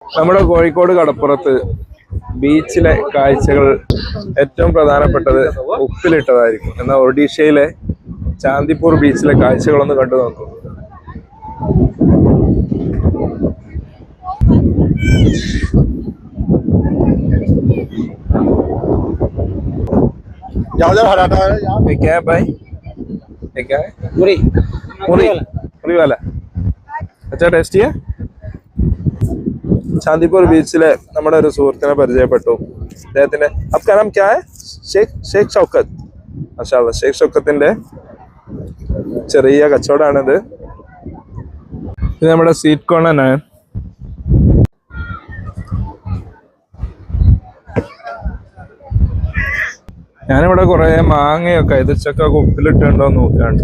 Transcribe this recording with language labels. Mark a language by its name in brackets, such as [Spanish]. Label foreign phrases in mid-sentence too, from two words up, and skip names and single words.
[Malayalam] നമ്മുടെ കോഴിക്കോട് കടപ്പുറത്ത് ബീച്ചിലെ കാഴ്ചകൾ ഏറ്റവും പ്രധാനപ്പെട്ടത് ഉപ്പിലിട്ടതായിരിക്കും. എന്നാൽ ഒഡീഷയിലെ ചാന്ദിപ്പൂർ ബീച്ചിലെ കാഴ്ചകളൊന്ന് കണ്ടു നോക്കൂ. [Hindi] क्या है भाई? ये क्या है? पूरी पूरी पूरी वाला अच्छा टेस्टी है. [Malayalam] ചാന്ദിപ്പൂർ ബീച്ചിലെ നമ്മുടെ ഒരു സുഹൃത്തിനെ പരിചയപ്പെട്ടു. [Hindi] അദ്ദേഹത്തിന്റെ आपका नाम क्या है? [Malayalam] ഷേഖ് ഷൗക്കത്ത്. [Arabic] ما شاء الله, [Malayalam] ഷേഖ് ഷൗക്കത്തിന്റെ ചെറിയ കച്ചവടമാണിത്. ഇത് നമ്മുടെ [English] sweet corn [Malayalam] ആണ്. ഞാനിവിടെ കുറെ മാങ്ങയൊക്കെ ഇതിച്ചൊക്കെ ഉപ്പിലിട്ടുണ്ടോ നോക്കാണ്ട്.